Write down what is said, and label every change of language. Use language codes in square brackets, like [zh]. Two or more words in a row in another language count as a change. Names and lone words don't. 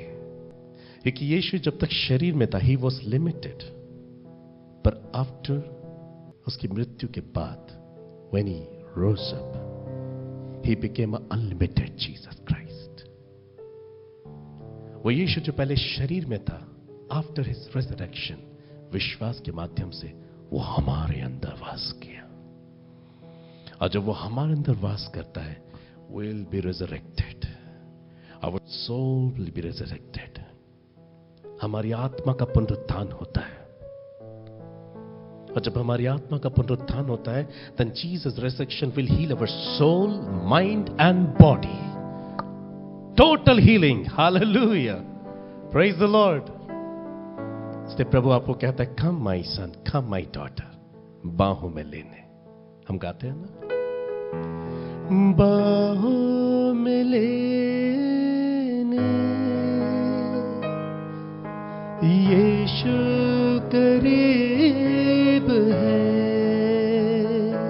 [hi] क्योंकि यीशु जब तक शरीर में था, [en] he was limited, [hi] पर आफ्टर उसकी मृत्यु के बाद, [en] when he rose up, he became an unlimited Jesus Christ. [hi] वो यीशु जो पहले शरीर में था, [en] आफ्टर his resurrection, [hi] विश्वास के माध्यम से वो हमारे अंदर वास किया। और जब वो हमारे अंदर वास करता है, [en] we'll be resurrected. Our soul will be resurrected. [hi] हमारी आत्मा का पुनरुत्थान होता है। और जब हमारी आत्मा का पुनरुत्थान होता है, [en] then Jesus' resurrection will heal our soul, mind and body. Total healing. Hallelujah. Praise the Lord. [hi] इसलिए प्रभु आपको कहता है, [en] come my son, come my daughter. [hi] बाहों में लेने। हम गाते हैं ना, बाहों में लेने यीशु करीब है,